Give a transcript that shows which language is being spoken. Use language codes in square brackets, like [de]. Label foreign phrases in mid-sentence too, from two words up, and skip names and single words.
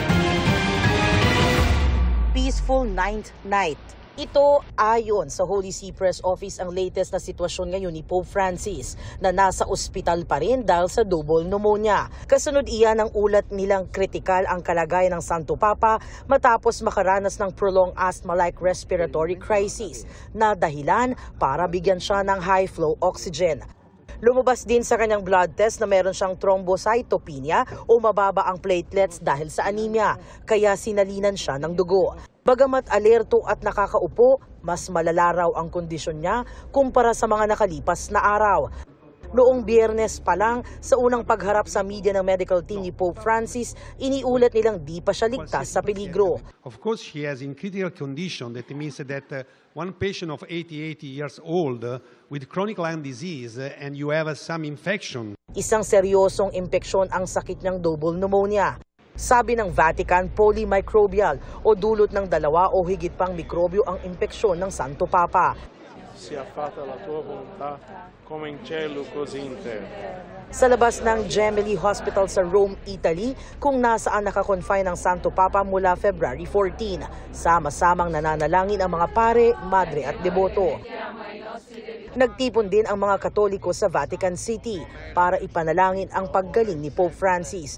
[en] Peaceful ninth night. [tl] Ito ayon sa Holy See Press Office ang latest na sitwasyon ngayon ni Pope Francis na nasa ospital pa rin dahil sa [en] double pneumonia. [tl] Kasunod iyan ang ulat nilang kritikal ang kalagayan ng Santo Papa matapos makaranas ng [en] prolonged asthma-like respiratory crisis [tl] na dahilan para bigyan siya ng [en] high-flow oxygen. [tl] Lumabas din sa kanyang [en] blood test [tl] na meron siyang thrombocytopenia o mababa ang platelets dahil sa anemia, kaya sinalinan siya ng dugo. Bagamat alerto at nakakaupo, mas malala raw ang kondisyon niya kumpara sa mga nakalipas na araw. Noong Biyernes pa lang, sa unang pagharap sa media ng [en] medical team [tl] ni Pope Francis, iniulat nilang di pa siya ligtas sa peligro. [en] Of course, she has in critical condition. That means that one patient of 80 years old with chronic lung disease and you have some infection. [tl] Isang seryosong impeksyon ang sakit niyang [en] double pneumonia. [tl] Sabi ng Vatican, polymicrobial o dulot ng dalawa o higit pang mikrobyo ang impeksyon ng Santo Papa. [it] Sia fatta la tua volontà come in cielo così in terra. [tl] Sa labas ng Gemelli Hospital sa Rome, Italy, kung nasaan nakakonfine ang Santo Papa mula February 14. Sama-samang nananalangin ang mga pare, madre at deboto. Nagtipon din ang mga Katoliko sa Vatican City para ipanalangin ang paggaling ni Pope Francis.